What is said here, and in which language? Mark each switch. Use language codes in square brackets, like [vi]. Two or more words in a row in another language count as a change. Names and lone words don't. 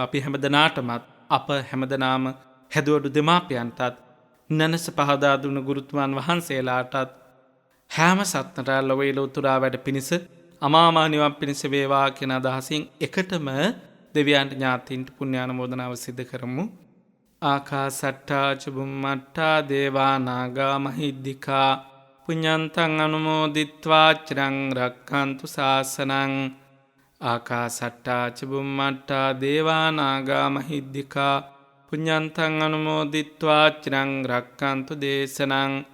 [si] අපි හැම දෙනාටමත් අප හැමදෙනාම හැදුවඩු දෙමාපියන්ටත් නනස පහදා දුන්න ගුරුතුමන් වහන්සේලාටත් හැම සත්නට ලොවේ ලෝතුරා වැඩ පිණිස අමා මහ නිවන් පිණිස වේවා කියන අදහසින් එකටම දෙවියන්ට ඥාතීන්ට පුණ්‍යානුමෝදනාව සිදු කරමු. [pi] ආකාසට්ටා චුම්මට්ටා දේවා නාග මහිද්దికා පුඤ්ඤන්තං අනුමෝදිත්වා චිරං රක්ඛන්තු ශාසනං. ආකාසට්ටා චුම්මට්ටා දේවා නාග මහිද්దికා පුඤ්ඤන්තං අනුමෝදිත්වා චිරං රක්ඛන්තු දේශනං.